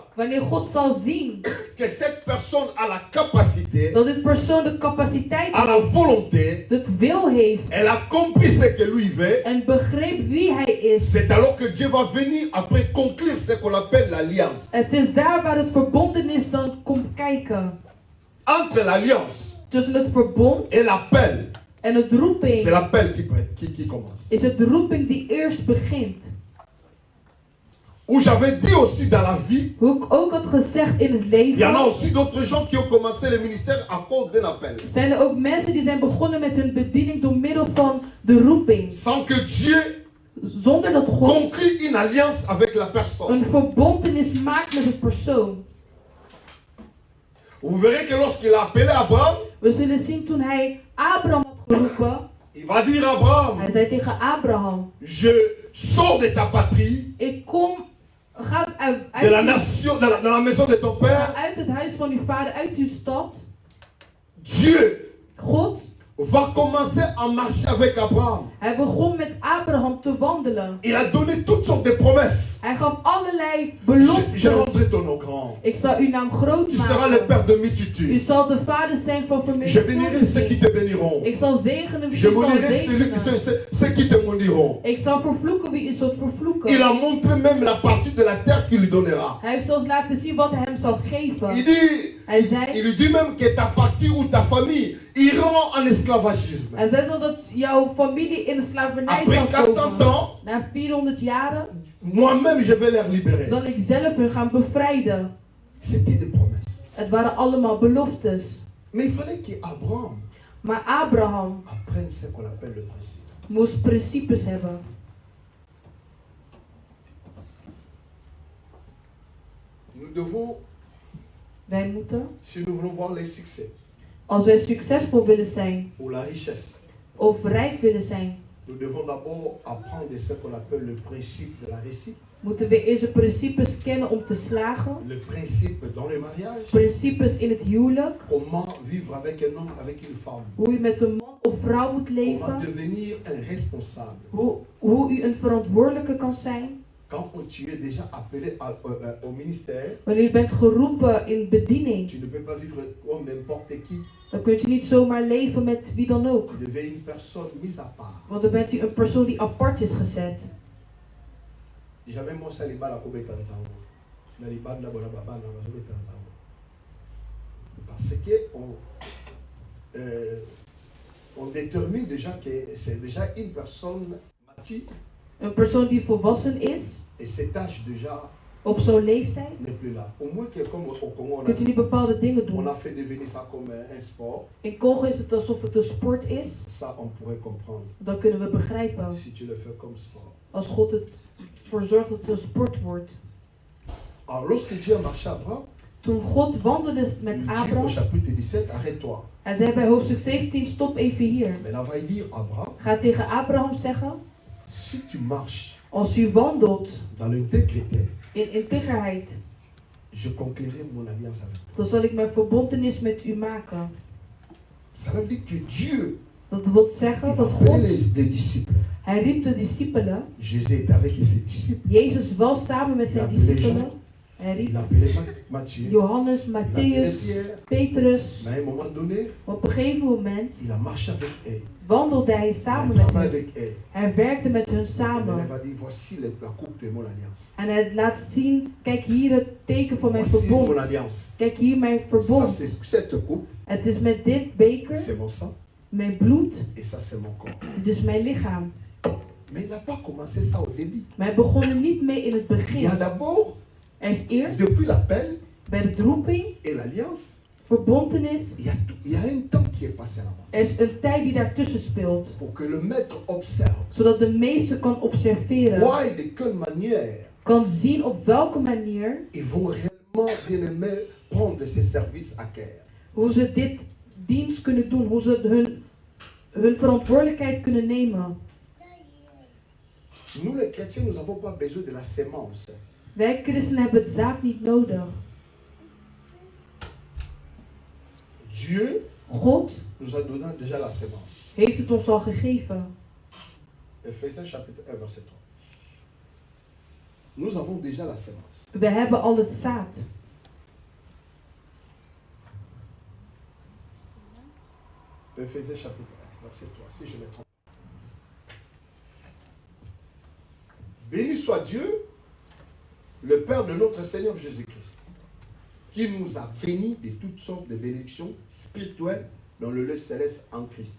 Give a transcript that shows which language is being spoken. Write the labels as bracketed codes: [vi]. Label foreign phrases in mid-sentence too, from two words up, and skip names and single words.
[nl] wanneer God zal zien [fr] que cette personne a la capacité, [nl] dat dit persoon de capaciteit [fr] a la [nl] heeft, [fr] volonté, [nl] het wil heeft [fr] elle a compris ce que lui veut, [nl] en begreep wie hij is. [fr] c'est alors que Dieu va venir après conclure ce qu'on appelle l'alliance. [nl] Het is daar waar het verbonden dan komt kijken. [fr] Entre l'alliance [nl] Tussen het verbond [fr] et l'appel, [nl] en het roeping [fr] c'est l'appel qui commence. [nl] is het de roeping die eerst begint. [fr] Où j'avais dit aussi dans la vie, [nl] Hoe ik ook had gezegd in het [fr] il y en a [nl] leven, [fr] aussi d'autres gens qui ont commencé le ministère à cause d'un appel. [nl] zijn er ook mensen die zijn begonnen met hun bediening door middel van de roeping. [fr] Sans que Dieu [nl] Zonder dat God [fr] conclut une alliance avec la personne. [nl] een verbontenis maakt met de persoon. [fr] Vous verrez que lorsqu'il a appelé Abraham, [nl] We zullen zien toen hij Abraham had geroepen. [fr] il va dire à Abraham, [nl] Hij zei tegen Abraham, [fr] je sors de ta patrie, [nl] ik kom, ga [fr] de la nation, dans la maison de ton père. [nl] uit het huis van uw vader, uit uw stad. [fr] Dieu [nl] God, [fr] va commencer à marcher avec Abraham. [nl] hij begon met Abraham te wandelen. [fr] Il a donné toutes sortes de promesses. [nl] Hij gaf allerlei [fr] Je [nl] beloften. [fr] rendrai ton nom grand. [nl] Ik zal uw naam groot [fr] Tu seras le [nl] maken. [fr] père de [nl] U [fr] multitudes. [nl] zal de vader zijn van [fr] Je bénirai ceux qui [nl] vermenigvuldiging. [fr] te béniront. [nl] Ik zal zegenen wie [fr] Je [nl] u zal [fr] maudirai [nl] zegenen. [fr] ceux qui te maudiront. [nl] Ik zal vervloeken wie u zult [fr] Il [nl] vervloeken. [fr] a montré même la partie de la terre qu'il lui donnera. [nl] Hij heeft zelfs laten zien wat hij hem zal [fr] Il [nl] geven. [fr] dit, [nl] Hij zei, [fr] il lui dit même que ta partie ou ta famille iront en esclavagisme. [nl] hij zei zo dat jouw familie in de slavernij [fr] Après [nl] zal 400 komen. [fr] ans, [nl] Na 400 jaren [fr] moi-même je vais les libérer. [nl] zal ik zelf hun gaan bevrijden. [fr] C'était des promesses. [nl] Het waren allemaal beloftes. [fr] Mais il fallait qu'Abraham [nl] Maar Abraham [fr] apprenne ce qu'on appelle le principe. [nl] moest principes hebben. [fr] Nous devons, [nl] Wij moeten, [fr] si nous voulons voir les succès [nl] als wij succesvol willen zijn [fr] ou la richesse, [nl] of rijk willen zijn, [fr] nous devons d'abord apprendre ce qu'on appelle le principe de la réussite, [nl] moeten we eerst de principes kennen om te slagen. [fr] le principe dans le mariage, [nl] Principes in het huwelijk. [fr] comment vivre avec un homme, avec une femme, [nl] Hoe u met een man of vrouw moet [fr] comment [nl] leven. [fr] devenir un responsable. [nl] Hoe u een verantwoordelijke kan zijn. [fr] Quand tu es déjà appelé au ministère, [nl] Wanneer u bent geroepen in bediening, [fr] tu ne peux pas vivre comme n'importe qui. [nl] dan kunt u niet zomaar leven met wie dan ook. [fr] Tu deviens une personne mise à part. [nl] Want dan bent u een persoon die apart is gezet. Jamais moi ça les balles à Kobe Tanzango. Na les balles na bona baba na bazo Tanzango. [fr] Parce que on détermine déjà que c'est déjà une personne mature [nl] Een persoon die volwassen is, [fr] et cet âge déjà [nl] op zo'n leeftijd, [fr] n'est plus là. Au moins que comme au Congo [nl] kunt u niet bepaalde dingen [fr] on [nl] doen. [fr] a fait devenir ça comme un sport, [nl] In Congo is het alsof het een sport is. [fr] ça on pourrait comprendre [nl] Dan kunnen we begrijpen. [fr] si tu le fais comme sport. [nl] Als God ervoor zorgt dat het een sport wordt. [fr] Alors lorsque Dieu a marché à Abraham, [nl] Toen God wandelde met [fr] il dit au Abraham, chapitre 17, arrête-toi. [nl] hij zei bij hoofdstuk 17, stop even hier. [fr] Maintenant va il dire Abraham, [nl] Ga tegen Abraham zeggen, [fr] si tu marches [nl] als u wandelt [fr] dans l'intégrité, [nl] in integerheid, [fr] je conclurai mon alliance avec toi. [nl] dan zal ik mijn verbontenis met u maken. [fr] Ça veut dire que Dieu, [nl] Dat wil [fr] il [nl] zeggen dat a appelé God, [fr] les disciples. [nl] hij riep de discipelen. [fr] Jésus était avec ses disciples. [nl] Jezus was samen met zijn discipelen. Hij riep [fr] Il a appelé Matthieu. Johannes, Il a appelé Matthäus, Pierre. Petrus. Mais à un moment donné, [nl] Op een gegeven moment [fr] il a marché avec eux. [nl] wandelde hij [fr] Il [nl] samen met [fr] travaille [nl] hen. [fr] avec elle. [nl] Hij werkte met hun [fr] Elle [nl] samen. [fr] va dire, voici la coupe de mon alliance. [nl] En hij laat zien, kijk hier het teken van mijn [fr] Voici mon [nl] verbond. [fr] alliance. [nl] Kijk hier mijn [fr] Ça, [nl] verbond. [fr] c'est cette coupe, [nl] Het is met dit beker, [fr] c'est mon sang, [nl] mijn bloed. [fr] et ça, c'est mon corps. [nl] Dit is mijn lichaam. [fr] Mais il n'a pas commencé ça au début. [nl] Maar hij begon er niet mee in het [fr] Il y [nl] begin. [fr] a d'abord, [nl] Er is eerst, [fr] depuis l'appel [nl] bij de roeping, [fr] et l'alliance, [nl] verbontenis. [fr] il y a un temps qui est passé là-bas. [nl] Er is een tijd die daartussen speelt. [fr] Pour que le maître observe, [nl] Zodat de meester kan observeren. [fr] voit de quelle manière [nl] Kan zien op welke manier, [fr] ils vont réellement, bien aimé, prendre ces services à cœur. [nl] hoe ze dit dienst kunnen doen. Hoe ze hun verantwoordelijkheid kunnen nemen. [fr] Nous les chrétiens, nous n'avons pas besoin de la sémence. [nl] Wij christenen hebben het zaad niet nodig. [fr] Dieu [nl] God [fr] nous a donné déjà la sémence. [nl] heeft het ons al gegeven. [fr] Ephésiens chapitre 1, verset 3. Nous avons déjà la sémence. [nl] We hebben al het zaad. [fr] Ephésiens chapitre 1, verset 3, si je me trompe. Béni soit Dieu, le Père de notre Seigneur Jésus-Christ, qui nous a bénis de toutes sortes de bénédictions spirituelles dans le lieu céleste en Christ.